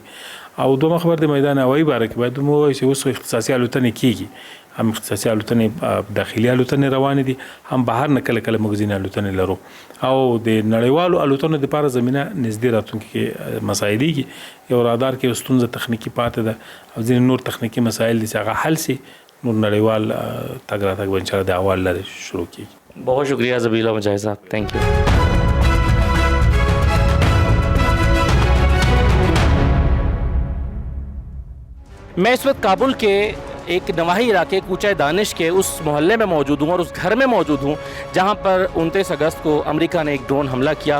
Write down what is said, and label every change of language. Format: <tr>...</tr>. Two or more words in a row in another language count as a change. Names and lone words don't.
<ps>او دومره خبر د میدان هوایي باره کې باید ووایو چې اوس اختصاصي الوتنې کېږي، هم اختصاصي الوتنې داخلي الوتنې روانې دي، هم بهر نه کله کله موږ ځینې الوتنې لرو، او د نړیوالو الوتنو دپاره زمینه نږدې راتلونکي کې مساعدېږي. یو رادار کې ستونزه تخنیکي پاتې ده، او ځینې نور تخنیکي مسایل دي چې هغه حل سي، نور نړیوال تګ راتګ به انشاءالله د اول لرې شروع کېږي.</ps> <ur>بہت شکریہ زبیلا مجاہد صاحب,</ur> <en>thank you.</en> <ur>میں اس وقت کابل کے ایک نواحی علاقے کوچہ دانش کے اس محلے میں موجود ہوں اور اس گھر میں موجود ہوں جہاں پر 29 اگست کو امریکہ نے ایک ڈرون حملہ کیا.</ur>